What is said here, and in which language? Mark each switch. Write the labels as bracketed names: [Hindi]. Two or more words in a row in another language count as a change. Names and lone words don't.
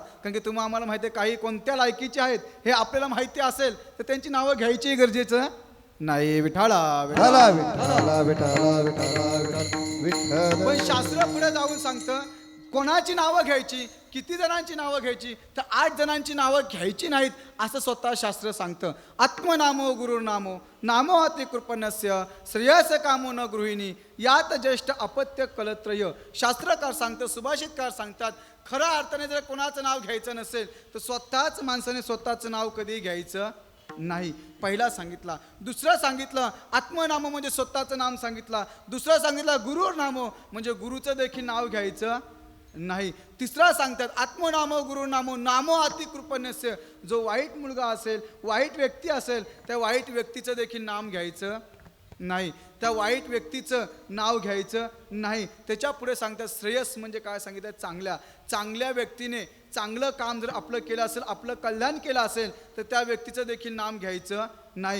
[Marathi] कारण की तुम्हाला आम्हाला माहिती आहे काही कोणत्या लायकीचे आहेत हे आपल्याला माहिती असेल तर त्यांची नावं घ्यायची गरजेचं नाही. विठाला विठाला विठाला विठाला विठाला विठाला. पण शास्त्र पुढे जाऊन सांगतं कोणाची नावं घ्यायची, किती जणांची नावं घ्यायची, तर 8 जणांची नावं घ्यायची नाहीत असं स्वतः शास्त्र सांगतं. [Sanskrit] आत्मनामो गुरुर्नामो नामो अति कृपणस्य श्रेयस कामो न गृहिणी यात ज्येष्ठ अपत्य कलत्रय. [Marathi] शास्त्रकार सांगतं, सुभाषितकार सांगतात, खऱ्या अर्थाने जर कोणाचं नाव घ्यायचं नसेल तर स्वतःच माणसाने स्वतःचं नाव कधी घ्यायचं नाही. पहिला सांगितला. दुसरं सांगितलं आत्मनामो म्हणजे स्वतःचं नाम सांगितलं. दुसरं सांगितलं गुरुर्नामो म्हणजे गुरुचं देखील नाव घ्यायचं नाही. तिसरा सांगतात [Sanskrit] आत्मनामो गुरुनामो नामो अति कृपणस्य. [Marathi] जो वाईट मुलगा असेल, वाईट व्यक्ती असेल, त्या वाईट व्यक्तीचं देखील नाम घ्यायचं नाही, त्या वाईट व्यक्तीचं नाव घ्यायचं नाही. त्याच्या पुढे सांगतात श्रेयस म्हणजे काय सांगितलं? चांगल्या व्यक्तीने चांगलं काम जर आपलं केलं असेल, आपलं कल्याण केलं असेल तर त्या व्यक्तीचं देखील नाम घ्यायचं नाही.